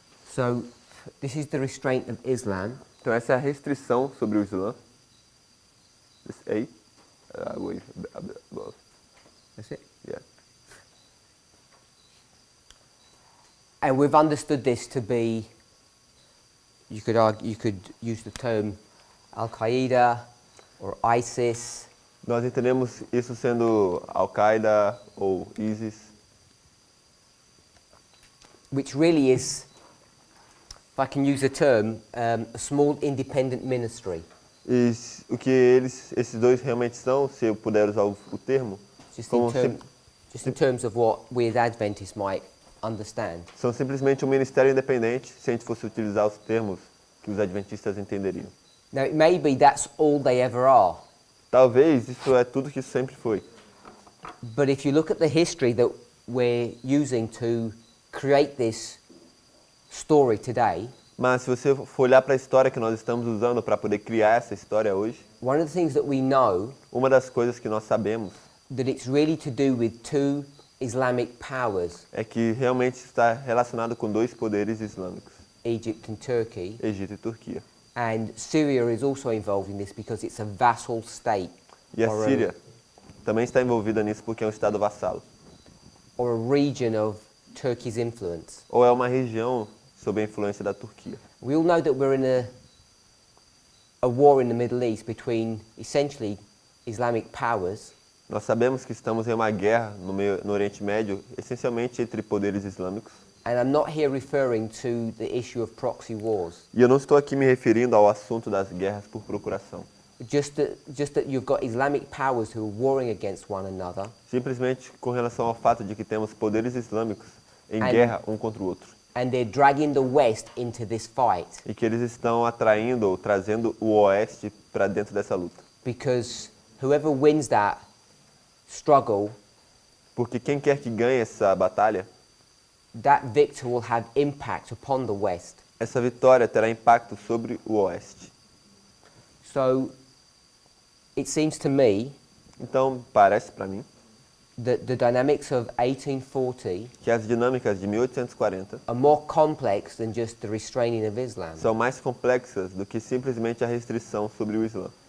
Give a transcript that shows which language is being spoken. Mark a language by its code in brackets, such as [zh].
[en] So, this is the restraint of Islam, [pt] Então essa é a restrição sobre o Islã. [en] This A, wave above. that's it. Yeah. And we've understood this to be, you could use the term Al-Qaeda or ISIS, [pt] Nós entendemos isso sendo Al-Qaeda ou ISIS, [en] which really is, if I can use the term, a small independent ministry. [pt] e o que esses dois realmente são, se eu puder usar o termo, [en] Just [pt] como [en] just in terms of what we as Adventists might understand. [pt] são simplesmente um ministério independente, se a gente fosse utilizar os termos que os adventistas entenderiam. [en] Now, it may be that's all they ever are, [pt] Talvez isso é tudo que isso sempre foi. [en] but if you look at the history that we're using to create this story today, [pt] Mas se você for olhar para a história que nós estamos usando para poder criar essa história hoje, [en] one of the things that we know [pt] uma das coisas que nós sabemos [en] that it's really to do with two Islamic powers, [pt] é que realmente está relacionado com 2 poderes islâmicos, [en] Egypt and Turkey, [pt] Egito e Turquia. [en] and Syria is also involved in this because it's a vassal state [pt] E a or Síria também está envolvida nisso porque é um estado vassalo, [en] or a region of Turkey's influence. [pt] ou é uma região sob a influência da Turquia. [en] We all know that we're in a war in the Middle East between essentially Islamic powers, [pt] Nós sabemos que estamos em uma guerra no Oriente Médio, essencialmente entre poderes islâmicos. [en] and I'm not here referring to the issue of proxy wars. [pt] E eu não estou aqui me referindo ao assunto das guerras por procuração. [en] Just that you've got Islamic powers who are warring against one another, [pt] Simplesmente com relação ao fato de que temos poderes islâmicos em [en] And- [pt] guerra um contra o outro. [en] and they're dragging the West into this fight [pt] e que eles estão atraindo ou trazendo o Oeste para dentro dessa luta. [en] because whoever wins that struggle, [pt] Porque quem quer que ganhe essa batalha, [en] that victor will have impact upon the West. [pt] essa vitória terá impacto sobre o Oeste. [en] So it seems to me [pt] Então, parece para mim [en] that the dynamics of 1840 [pt] que as dinâmicas de 1840 [en] are more complex than just the restraining of Islam. [pt] são mais complexas do que simplesmente a restrição sobre o Islã.